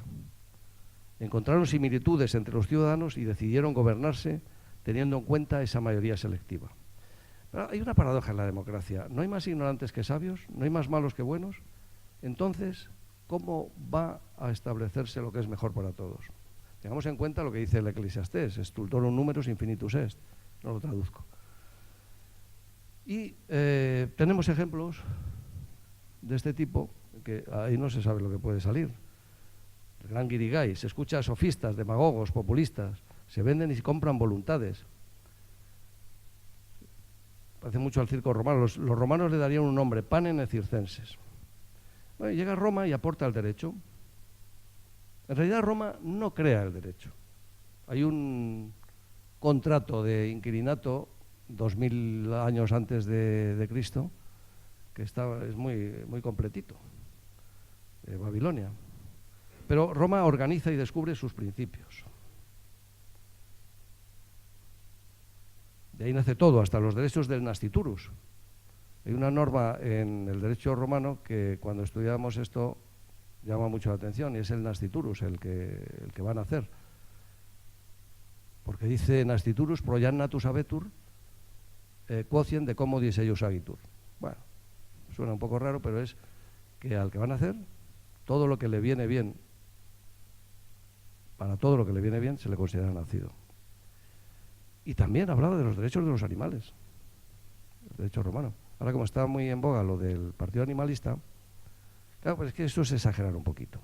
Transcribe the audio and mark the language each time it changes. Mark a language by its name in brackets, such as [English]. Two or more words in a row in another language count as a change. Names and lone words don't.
[Spanish] Encontraron similitudes entre los ciudadanos y decidieron gobernarse teniendo en cuenta esa mayoría selectiva. Pero hay una paradoja en la democracia. No hay más ignorantes que sabios, no hay más malos que buenos. Entonces, ¿cómo va a establecerse lo que es mejor para todos? Tengamos en cuenta lo que dice el Eclesiastés, [Latin] stultorum numerus infinitus est. [Spanish] No lo traduzco. Y tenemos ejemplos de este tipo, que ahí no se sabe lo que puede salir. El gran guirigay, se escucha a sofistas, demagogos, populistas, se venden y se compran voluntades. Parece mucho al circo romano. Los romanos le darían un nombre, [Latin] panem et circenses. [Spanish] Bueno, llega a Roma y aporta el derecho. En realidad Roma no crea el derecho. Hay un contrato de inquilinato 2000 años antes de Cristo que es muy completito, de Babilonia. Pero Roma organiza y descubre sus principios. De ahí nace todo, hasta los derechos del nasciturus. Hay una norma en el derecho romano que cuando estudiamos esto llama mucho la atención, y es el nasciturus, el que va a nacer. Porque dice [Latin] nasciturus proian natus habetur quotient de commodis eius agitur. [Spanish] Bueno, suena un poco raro, pero es que al que va a nacer, todo lo que le viene bien, para todo lo que le viene bien, se le considera nacido. Y también hablaba de los derechos de los animales, el derecho romano. Ahora, como está muy en boga lo del partido animalista, claro, pues es que eso es exagerar un poquito.